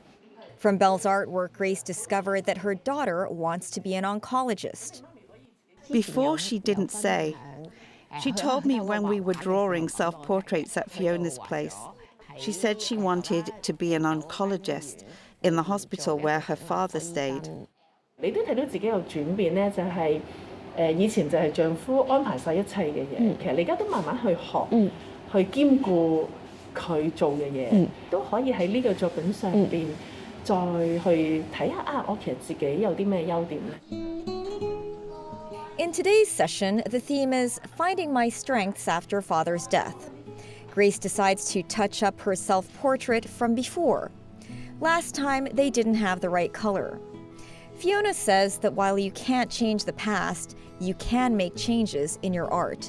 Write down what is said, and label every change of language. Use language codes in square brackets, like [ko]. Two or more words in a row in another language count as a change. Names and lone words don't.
[en] From Belle's artwork, Grace discovered that her daughter wants to be an oncologist. Before, she didn't say. She told me when we were drawing self-portraits at Fiona's place. She said she wanted to be an oncologist in the hospital where her father stayed. [yue] 你都睇到自己有轉變咧，就係以前就係丈夫安排晒一切嘅嘢，其實你而家都慢慢去學，去兼顧佢做嘅嘢，都可以喺呢個作品上邊再去睇下啊，我其實自己有啲咩優點咧。 [en] In today's session, the theme is Finding My Strengths After Father's Death. Grace decides to touch up her self-portrait from before. Last time, they didn't have the right color. Fiona says that while you can't change the past, you can make changes in your art.